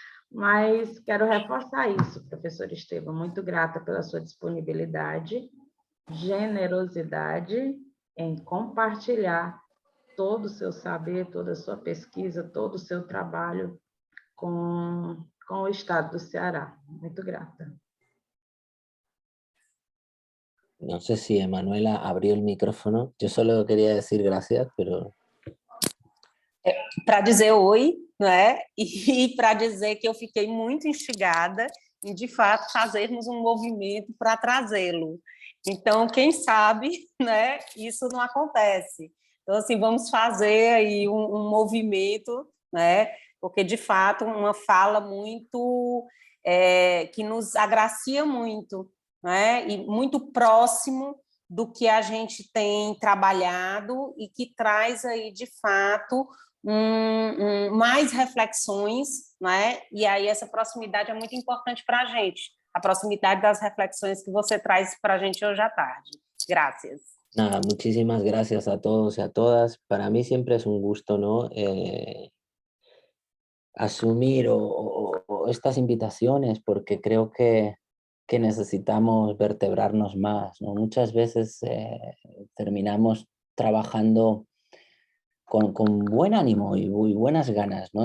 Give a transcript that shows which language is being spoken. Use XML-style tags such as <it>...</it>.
<pt>Mas quero reforçar isso, professor Esteban, muito grata pela sua disponibilidade, generosidade em compartilhar todo o seu saber, toda a sua pesquisa, todo o seu trabalho com o Estado do Ceará. Muito grata.</pt> <es>No sé si Emanuela abrió el micrófono. Yo solo quería decir gracias, pero...</es> <pt>Para dizer oi, né? E para dizer que eu fiquei muito instigada em, de fato, fazermos um movimento para trazê-lo. Então, quem sabe, né, isso não acontece. Então, assim, vamos fazer aí um movimento, né, porque, de fato, uma fala muito que nos agracia muito, né, e muito próximo do que a gente tem trabalhado e que traz aí, de fato, mais reflexões, né? E aí essa proximidade é muito importante para a gente, a proximidade das reflexões que você traz para a gente hoje à tarde.</pt> <es>Gracias. Nada, muchísimas gracias a todos y a todas. Para mí siempre es un gusto, ¿no? Asumir o estas invitaciones, porque creo que necesitamos vertebrarnos más, ¿no? Muchas veces terminamos trabajando con buen ánimo y buenas ganas, ¿no?</es>